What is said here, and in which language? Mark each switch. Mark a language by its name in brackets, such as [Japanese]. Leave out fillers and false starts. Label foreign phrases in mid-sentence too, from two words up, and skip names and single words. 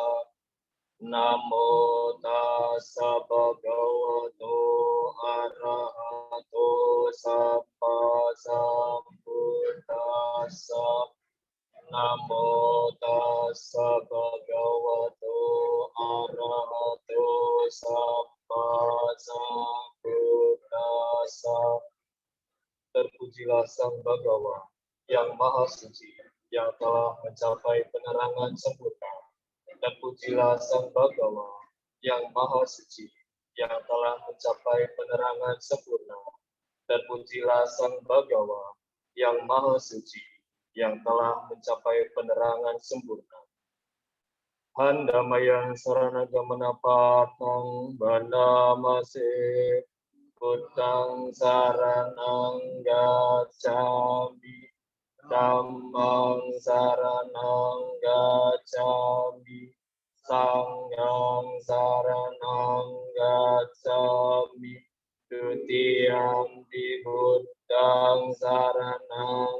[Pali] Namo tassa bhagavato arahato samma sambuddhassa. Namo tassa bhagavato arahato samma sambuddhassa. [Indonesian] Terpujilah Sang Bhagawa, yang maha suci, yang telah mencapai penerangan sempurna. Dan pujilah Sang Bagawa yang maha suci, yang telah mencapai penerangan sempurna. Dan pujilah Sang Bagawa yang maha suci, yang telah mencapai penerangan sempurna. [Pali] Handamayang saranagamana patang banamase Buddhang saranang gacchami Dhammang saranang gacchami Sanghang saranang gacchami Dutiyampi Buddhang saranang